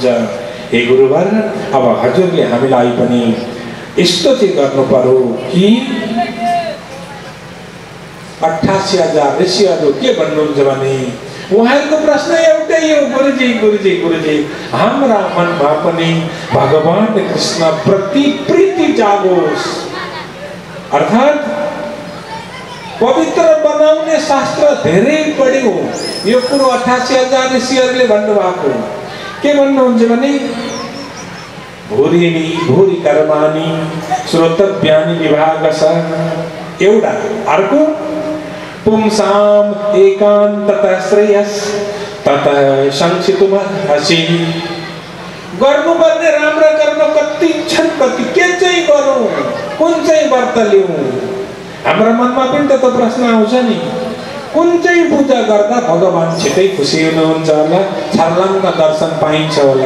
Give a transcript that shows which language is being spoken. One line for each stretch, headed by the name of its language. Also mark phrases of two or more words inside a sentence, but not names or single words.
Nepali: हे गुरुवर, अब हजुरले हामीलाई पनि यस्तो चाहिँ गर्नु पर्यो कि 88,000 ऋषिहरू के भन्नुहुन्छ भने उहाँहरूको प्रश्न एउटै हो, गुरुजी गुरुजी गुरुजी, हाम्रा मनमा पनि भगवान कृष्ण प्रति प्रीति जागोस्। अर्थात पवित्र बनाउने शास्त्र धेरै पढ्यो। यो कुरो 88,000 ऋषिहरूले भन्नुभएको। के भन्नुहुन्छ भने
Sanskrit: भूरिणी भूरि कर्माणि श्रोतव्यानि विभागशः एउटा। अर्को पुंसाम एकान्ततः श्रेयस ततः संक्षितुमर्हसि।
Nepali: गर्नुपर्ने राम्रो कर्म कति छन्, कति के चाहिँ गरौँ, कुन चाहिँ व्रत लिउँ? हाम्रो मनमा पनि त प्रश्न आउँछ नि, कुन चाहिँ पूजा गर्दा भगवान छिटै खुसी हुनुहुन्छ होला, छर्लङ्ग दर्शन पाइन्छ होला?